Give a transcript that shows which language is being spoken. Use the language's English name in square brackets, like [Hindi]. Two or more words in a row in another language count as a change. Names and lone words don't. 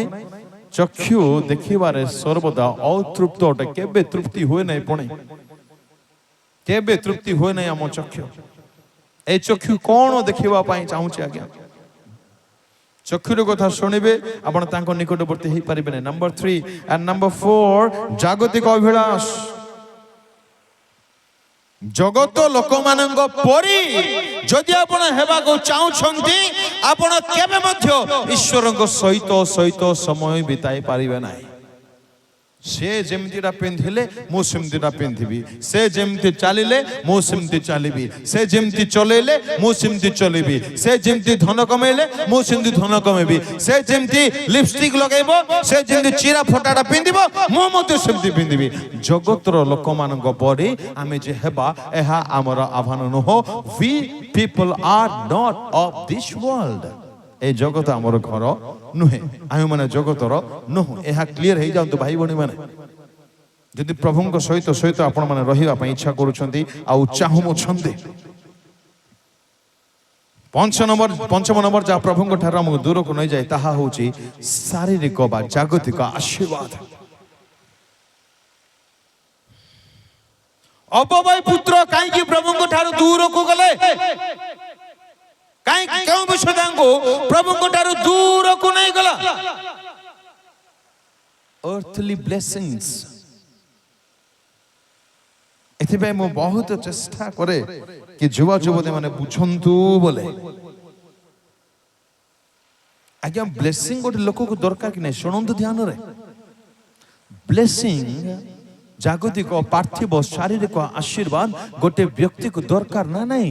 [Odia] ଚକ୍ଷୁ ଦେଖିବାରେ ସର୍ବଦା ଅତୃପ୍ତ ଅଟେ, କେବେ ତୃପ୍ତି ହୁଏ ନାହିଁ। ପୁଣି କେବେ ତୃପ୍ତି ହୁଏ ନାହିଁ ଆମ ଚକ୍ଷୁ। ଏଇ ଚକ୍ଷୁ କୋନ ଦେଖିବା ପାଇଁ ଚାହୁଁଛି ଆଜ୍ଞା? ଚକ୍ଷୁର କଥା ଶୁଣିବେ ଆପଣ ତାଙ୍କ ନିକଟବର୍ତ୍ତୀ ହେଇପାରିବେ ନାହିଁ। [English] ନମ୍ବର 3 and number 4 [Odia] ଜାଗତିକ ଅଭିଳାଷ। ଜଗତ ଲୋକମାନଙ୍କ ପରି ଯଦି ଆପଣ ହେବାକୁ ଚାହୁଁଛନ୍ତି ଆପଣ କେବେ ମଧ୍ୟ ଈଶ୍ୱରଙ୍କ ସହିତ ସମୟ ବିତାଇ ପାରିବେ ନାହିଁ। ସେ ଯେମିତିଟା ପିନ୍ଧିଲେ ମୁଁ ସେମିତିଟା ପିନ୍ଧିବି, ସେ ଯେମିତି ଚାଲିଲେ ମୁଁ ସେମିତି ଚାଲିବି, ସେ ଯେମିତି ଚଲେଇଲେ ମୁଁ ସେମିତି ଚଲେଇବି, ସେ ଯେମିତି ଧନ କମେଇଲେ ମୁଁ ସେମିତି ଧନ କମେଇବି, ସେ ଯେମିତି ଲିପଷ୍ଟିକ ଲଗେଇବ, ସେ ଯେମିତି ଚିରା ଫଟାଟା ପିନ୍ଧିବ ମୁଁ ମଧ୍ୟ ସେମିତି ପିନ୍ଧିବି। ଜଗତର ଲୋକମାନଙ୍କ ପରି ଆମେ ଯେ ହେବା ଏହା ଆମର ଆହ୍ୱାନ ନୁହଁ। [English] We people are not of this world. [Odia] ଏଇ ଜଗତ ଆମର ଘର ନୁହେଁ, ଆମେମାନେ ଜଗତର ନୁହଁ। ଏହା କ୍ଲିୟର ହେଇଯାଆନ୍ତୁ ଭାଇ ଭଉଣୀ ମାନେ। ଯଦି ପ୍ରଭୁଙ୍କ ସହିତ ଆପଣମାନେ ରହିବା ପାଇଁ ଇଚ୍ଛା କରୁଛନ୍ତି ଆଉ ଚାହୁଁଛନ୍ତି। ପଞ୍ଚମ ନମ୍ବର ଯାହା ପ୍ରଭୁଙ୍କ ଠାରୁ ଆମକୁ ଦୂରକୁ ନେଇଯାଏ ତାହା ହେଉଛି ଶାରୀରିକ ବା ଜାଗତିକ ଆଶୀର୍ବାଦ। ଅବବାହି ପୁତ୍ର କାହିଁକି ପ୍ରଭୁଙ୍କ ଠାରୁ ଦୂରକୁ ଗଲେ? କେଉଁ ବିଷୟ ତାଙ୍କୁ ପ୍ରଭୁଙ୍କ ଠାରୁ ଦୂରକୁ ନେଇଗଲା? [English] earthly blessings। [Odia] ଏଥିପାଇଁ ମୁଁ ବହୁତ ଚେଷ୍ଟା କରେ କି ଯୁବ ଯୁବତୀ ମାନେ ବୁଝନ୍ତୁ ବୋଲେ। ଆଜ୍ଞା ବ୍ଲେସିଂ ଗୋଟେ ଲୋକକୁ ଦରକାର କି ନାହିଁ? ଶୁଣନ୍ତୁ ଧ୍ୟାନରେ। ବ୍ଲେସିଂ ଜାଗତିକ ପାର୍ଥିବ ଶାରୀରିକ ଆଶୀର୍ବାଦ ଗୋଟେ ବ୍ୟକ୍ତିକୁ ଦରକାର ନା ନାହିଁ?